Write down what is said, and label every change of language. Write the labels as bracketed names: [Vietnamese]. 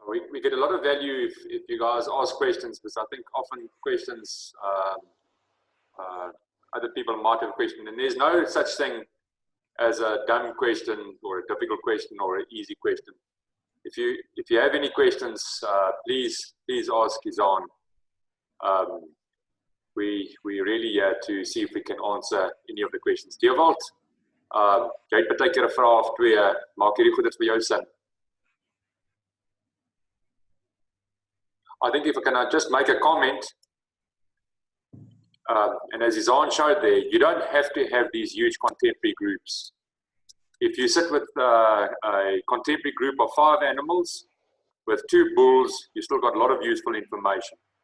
[English] We get a lot of value if you guys ask questions, because I think often questions, other people might have a question, and there's no such thing as a dumb question or a difficult question or an easy question. If you have any questions, please ask Izan. We really here to see if we can answer any of the questions. [Afrikaans] Dewald, jy het baie keer 'n vraag of twee, maak hierdie goeders vir jou sin. [English] I think if I can just make a comment, and as Izan showed there, you don't have to have these huge contemporary groups. If you sit with a contemporary group of 5 animals with 2 bulls, you still got a lot of useful information.